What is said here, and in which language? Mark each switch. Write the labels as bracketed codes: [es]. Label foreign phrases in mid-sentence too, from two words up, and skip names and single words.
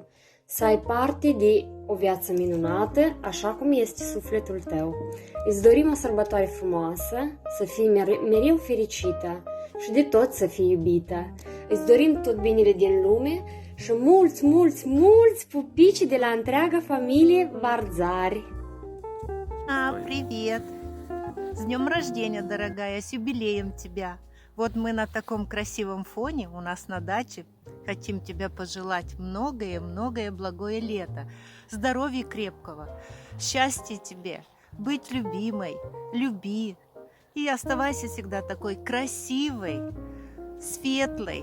[ro] Să ai parte de o viață minunată, așa cum este sufletul tău. Îți dorim o sărbătoare frumoasă, să fii mereu fericită și de tot să fii iubită. Îți dorim tot binele din lume și mulți pupici de la întreaga familie Варзари. [ru] Привет! С днем рождения, дорогая, с юбилеем тебя! Вот мы на таком красивом фоне у нас на даче хотим тебя пожелать многое благое лето, здоровья крепкого, счастья тебе, быть любимой, люби и оставайся всегда такой красивой, светлой.